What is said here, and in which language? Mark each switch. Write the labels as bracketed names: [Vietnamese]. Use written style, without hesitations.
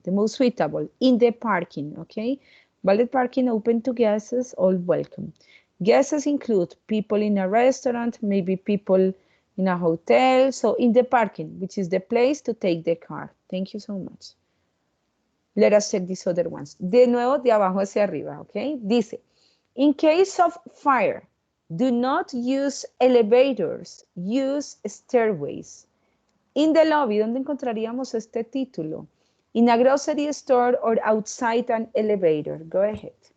[English] The most suitable, in the parking, okay? Valet parking open to guests, all welcome. Guests include people in a restaurant, maybe people in a hotel, so in the parking, which is the place to take the car. Thank you so much. Let us check these other ones. [Spanish] De nuevo, de abajo hacia arriba, [English] okay? Dice, in case of fire, do not use elevators, use stairways. In the lobby, [Spanish] ¿dónde encontraríamos este título? [English] In a grocery store or outside an elevator. Go ahead.